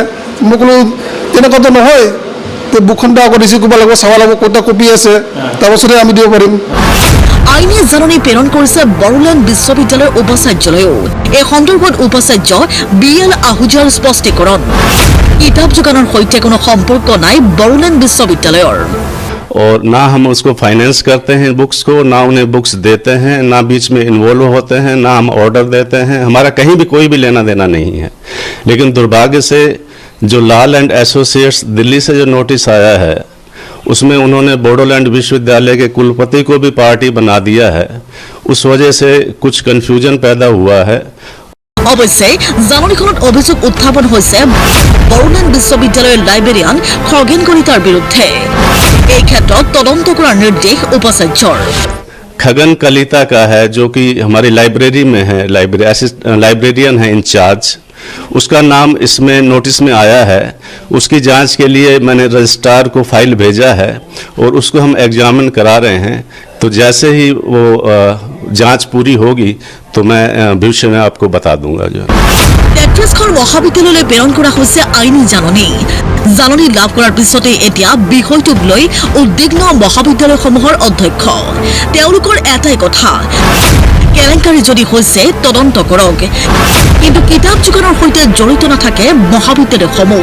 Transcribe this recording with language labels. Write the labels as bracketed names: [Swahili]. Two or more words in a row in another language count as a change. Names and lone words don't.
[Assamese] মই ক'লোঁ তেনেকুৱাতো নহয়, বুকখনটো আগত ৰিচিভ কৰিব লাগিব, চাব লাগিব ক'ত কপি আছে, তাৰপাছতে আমি দিব পাৰিম। আইনী জাননী প্ৰেৰণ কৰিছে বড়োলেণ্ড বিশ্ববিদ্যালয়ৰ উপাচাৰ্যলৈও। এই সন্দৰ্ভত উপাচাৰ্য BL আহুজাৰ স্পষ্টীকৰণ, কিতাপ যোগানৰ সৈতে কোনো সম্পৰ্ক নাই বড়োলেণ্ড বিশ্ববিদ্যালয়ৰ। [Hindi] और ना हम उसको फाइनेंस करते हैं बुक्स को, ना उन्हें बुक्स देते हैं, ना बीच में इन्वॉल्व होते हैं, ना हम ऑर्डर देते हैं। हमारा कहीं भी कोई भी लेना देना नहीं है। लेकिन दुर्भाग्य से जो लाल एंड एसोसिएट्स दिल्ली से जो नोटिस आया है उसमें उन्होंने बोडोलैंड विश्वविद्यालय के कुलपति को भी पार्टी बना दिया है। उस वजह से कुछ कन्फ्यूजन पैदा हुआ है। [Assamese] অৱশ্যে জাননীখনত অভিযোগ উত্থাপন হৈছে বড়োলেণ্ড বিশ্ববিদ্যালয়ৰ লাইব্ৰেৰিয়ান খগেন কলিতাৰ বিৰুদ্ধে। এই ক্ষেত্ৰত তদন্ত কৰাৰ নিৰ্দেশ উপাচাৰ্যৰ। [Hindi] खगन कलिता का है, जो कि हमारी लाइब्रेरी में है, लाइब्रेरियन है इंचार्ज। उसका नाम इसमें नोटिस में आया है। उसकी जांच के लिए मैंने रजिस्ट्रार को फाइल भेजा है और उसको हम एग्जामिन करा रहे हैं। तो जैसे ही वो जांच पूरी होगी तो मैं भविष्य में आपको बता दूंगा। जो [Assamese] 33খন মহাবিদ্যালয়লৈ প্ৰেৰণ কৰা হৈছে আইনী জাননী। জাননী লাভ কৰাৰ পিছতে এতিয়া বিষয়টোক লৈ উদ্বিগ্ন মহাবিদ্যালয়সমূহৰ অধ্যক্ষ। তেওঁলোকৰ এটাই কথা, কেলেংকাৰী যদি হৈছে তদন্ত কৰক, কিন্তু কিতাপ যোগানৰ সৈতে জড়িত নাথাকে মহাবিদ্যালয়সমূহ।